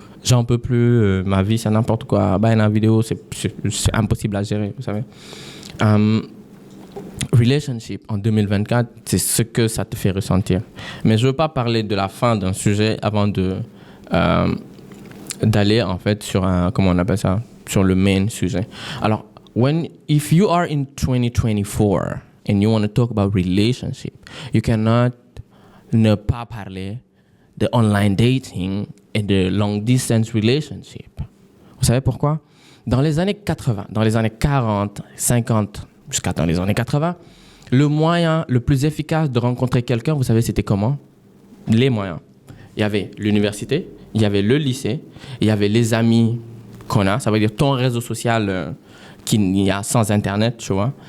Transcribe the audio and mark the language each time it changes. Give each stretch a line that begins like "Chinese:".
French: J'en peux plus, ma vie c'est n'importe quoi. La vidéo, c'est impossible à gérer, vous savez. Relationship en 2024, c'est ce que ça te fait ressentir. Mais je ne veux pas parler de la fin d'un sujet avant d'aller en fait sur comment on appelle ça, sur le main sujet.
English: Alors, if you are in 2024 and you want to talk about relationship, you cannot
French: ne pas parler de
English: online dating et de long distance relationship.
French: Vous savez pourquoi? Dans les années 80, dans les années 40, 50, jusqu'à dans les années 80, le moyen le plus efficace de rencontrer quelqu'un, vous savez, c'était comment? Les moyens. Il y avait l'université, il y avait le lycée, il y avait les amis qu'on a, ça veut dire ton réseau social qu'il y a sans Internet, tu vois.